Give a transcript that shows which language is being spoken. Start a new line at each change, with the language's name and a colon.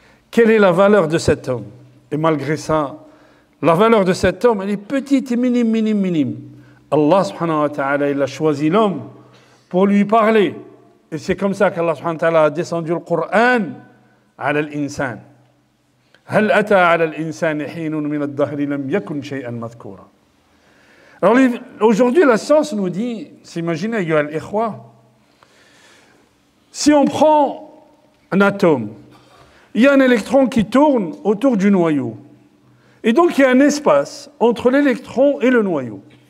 French: Quelle est la valeur de cet homme? Et malgré ça, la valeur de cet homme, elle est petite et minime, minime, minime. Allah subhanahu wa ta'ala, il a choisi l'homme pour lui parler. Et c'est comme ça qu'Allah subhanahu wa ta'ala a descendu le Coran ala l'insan.
Arabic: هل أتى على الإنسان حين من الدهر لم يكن شيئا مذكورا.
French: Alors aujourd'hui, la science nous dit, imaginez,
Arabic: ayyuha al-ikhwa,
French: si on prend un atome, il y a un électron qui tourne autour du noyau. Et donc, il y a un espace entre l'électron et le noyau.